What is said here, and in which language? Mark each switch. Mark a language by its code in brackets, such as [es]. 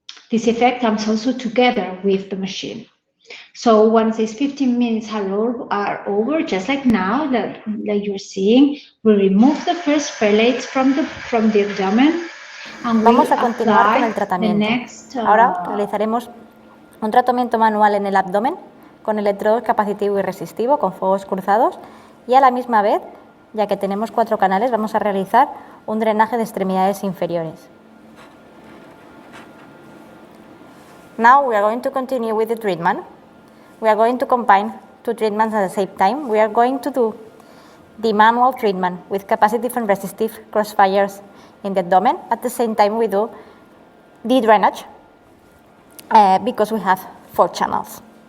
[en] This effect comes also together with the machine. So once these 15 minutes are over, just like now that you're seeing, we remove the first prelates from the abdomen. And [es] vamos a continuar con el tratamiento. Ahora realizaremos un tratamiento manual en el abdomen con electrodos capacitivo y resistivo con fuegos cruzados y a la misma vez, ya que tenemos 4 canales, vamos a realizar un drenaje de extremidades inferiores. [en] Now we are going to continue with the treatment. We are going to combine 2 treatments at the same time. We are going to do the manual treatment with capacitive and resistive crossfires in the abdomen. At the same time, we do the drainage because we have 4 channels.